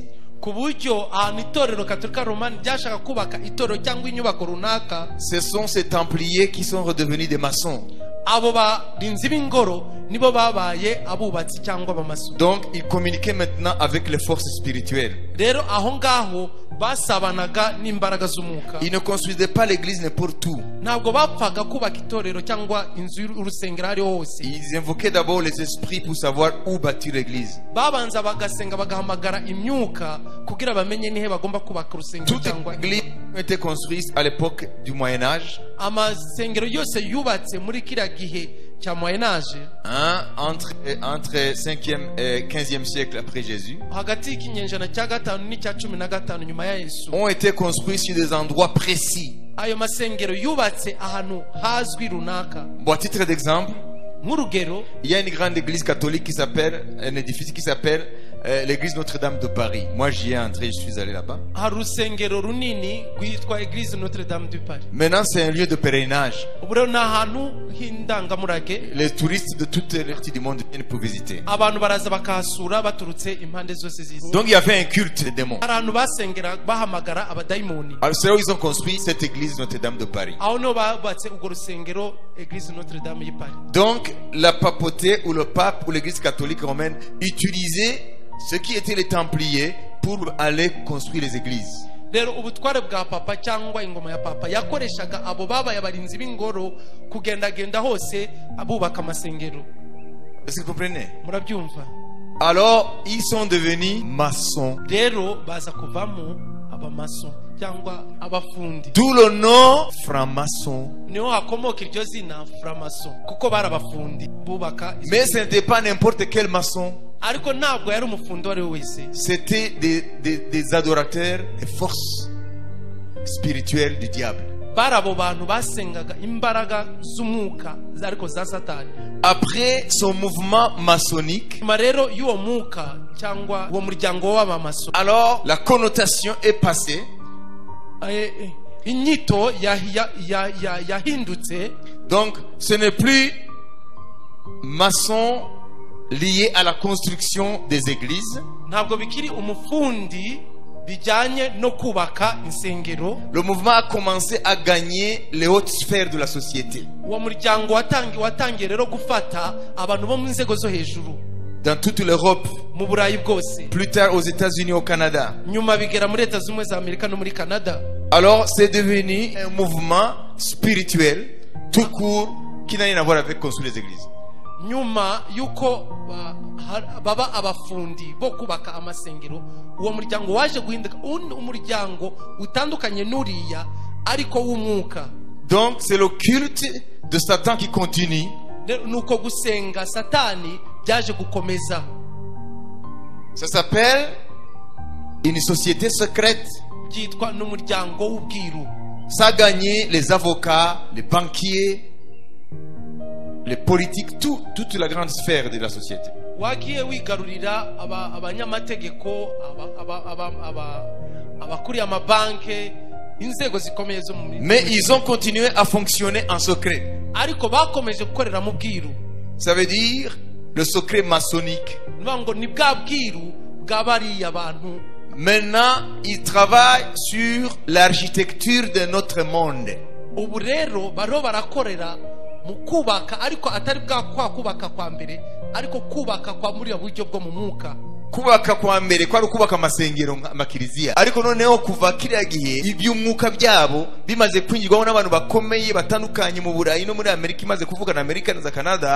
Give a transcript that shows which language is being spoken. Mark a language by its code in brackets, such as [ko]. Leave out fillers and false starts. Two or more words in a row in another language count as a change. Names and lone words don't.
[rw] ku buryo ahantu itorero katolika romani ryashaka kubaka itorero cyangwa inyubako runaka, [fr] ce sont ces templiers qui sont redevenus des maçons. [rw] abo barinzi b'ingoro nibo babaye abubatsi cyangwa abamaso. [fr] Donc ils communiquaient maintenant avec les forces spirituelles. [rw] rero aho ngaho basabanaga n'imbaraga z'umwuka. [fr] Ils ne construisaient pas l'église n'importe où. [rw] ntabwo bapfaga kubaka itorero cyangwa inzu y'urusengero ariho hose. [fr] Ils invoquaient d'abord les esprits pour savoir où bâtir l'église. [rw] babanza bagasenga bagahamagara imyuka kugira bamenye nihe bagomba kubaka urusengero cyangwa. [fr] Toute l'église a été construite à l'époque du Moyen Âge. [rw] amasengero yose yubatse muri kiriya gihe cya Moyen Âge, [fr] entre 5e et 15e siècle après Jésus, [rw] hagati y'ikinyejana cya gatanu n'icya 15 nyuma ya Yesu, [fr] ont été construits sur des endroits précis. [rw] ayo masengero yubatse ahantu hazwi runaka. [fr] Bon, à titre d'exemple, [rw] nk'urugero, [fr] il y a une grande église catholique qui s'appelle, un édifice qui s'appelle l'église Notre-Dame de Paris. Moi, j'y ai entré, je suis allé là-bas. [rw] hari urusengero runini rwitwa Eglise Notre Dame du Paris. [fr] Maintenant, c'est un lieu de pèlerinage. [rw] ubu rero ni ahantu h'indangamurage [fr] Les touristes de toutes les parties du monde viennent pour visiter. [rw] abantu baraza bakahasura baturutse impande zose z'isi. [fr] Donc, il y avait un culte des démons. [rw] hari ahantu basengera bahamagara abadayimoni. [fr] Alors, c'est là où ils ont construit cette église Notre-Dame de Paris. [rw] aho niho bubatse urwo rusengero Eglise Notre Dame y'i Paris. [fr] Donc, la papauté ou le pape ou l'église catholique romaine utilisait ce qui étaient les Templiers pour aller construire les églises. [rw] rero ubutware bwa papa cyangwa ingoma ya papa yakoreshaga abo babaye abarinzi b'ingoro kugendagenda hose abubaka amasengero. [fr] Est-ce que vous comprenez? [rw] murabyumva? [fr] Alors, ils sont devenus maçons. [rw] rero baza kuvamo abamaso cyangwa abafundi. [fr] D'où le nom franc-maçon. [rw] niho hakomoka iryo zina framason kuko bari abafundi bubaka izo [fr] Mais ce n'était pas n'importe quel maçon. [rw] ariko ntabwo yari umufundi uwo ari we wese. [fr] C'était des adorateurs des forces spirituelles du diable. [rw] bari abo bantu basengaga imbaraga z'umwuka ariko za satani. [fr] Après son mouvement maçonnique, [rw] nyuma rero y'uwo mwuka cyangwa uwo muryango w'abamaso, [fr] alors la connotation est passée [rw] inyito yahindutse. [fr] donc ce n'est plus maçon lié à la construction des églises. [rw] ntabwo bikiri umufundi bijyanye no kubaka insengero. [fr] Le mouvement a commencé à gagner les hautes sphères de la société. [rw] uwo muryango watangiye rero gufata abantu bo mu nzego zo hejuru [fr] Dans toute l'Europe, [rw] mu Burayi bwose, [fr] plus tard aux États-Unis, au Canada. [rw] nyuma bigera muri Leta Zunze Ubumwe za Amerika no muri Canada. [fr] Alors c'est devenu un mouvement spirituel tout court qui n'a rien à voir avec construire les églises. [rw] nyuma yuko baba abafundi bo kubaka amasengero, uwo muryango waje guhinduka umuryango utandukanye n'uriya ariko w'umwuka. [fr] Donc c'est le culte de Satan qui continue. [rw] nuko gusenga satani byaje gukomeza. [fr] Ça s'appelle une société secrète. [rw] byitwa n'umuryango w'ubwiru. [fr] Ça a gagné les avocats, les banquiers, les politiques, toute la grande sphère de la société. [rw] wagiye wigarurira abanyamategeko, abakuriye amabanke, inzego zikomeye zo mu. [fr] Mais ils ont continué à fonctionner en secret. [rw] ariko bakomeje gukorera mu bwiru. [fr] Ça veut dire le secret maçonnique. [rw] ngo ni bwa bwiru bw'abariya bantu. [fr] Maintenant, ils travaillent sur l'architecture de notre monde. [rw] ubu rero bariho barakorera mu kubaka, ariko atari bwa kubaka kwa mbere, ariko kubaka kwa muri buryo bwo mu mwuka. Kubaka kwa mbere kwari kubaka amasengero amakiriziya, ariko noneho kuva kiriya gihe iby'umwuka byabo bimaze kwinjirwaho n'abantu bakomeye batandukanye mu Burayi no muri Amerika, imaze kuvuga na Amerika na Canada.